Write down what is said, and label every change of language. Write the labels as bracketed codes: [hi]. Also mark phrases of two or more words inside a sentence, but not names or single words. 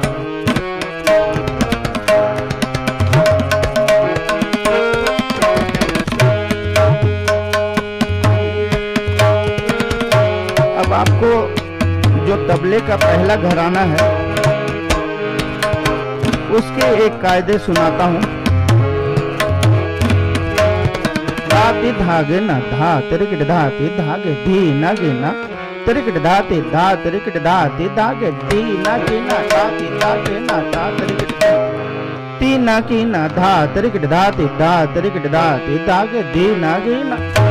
[hi] अब आपको जो तबले का पहला घराना है उसके एक कायदे सुनाता हूँ। धाते धागे ना धा तिरकिट धाते धागे धी ना गे ना तिरकिट धाते धा तिरकिट धाते धागे धी ना गे ना धाते धागे ना धा तिरकिट ती ना की ना धा तिरकिट धाते धा तिरकिट धाते धागे धी ना गे ना।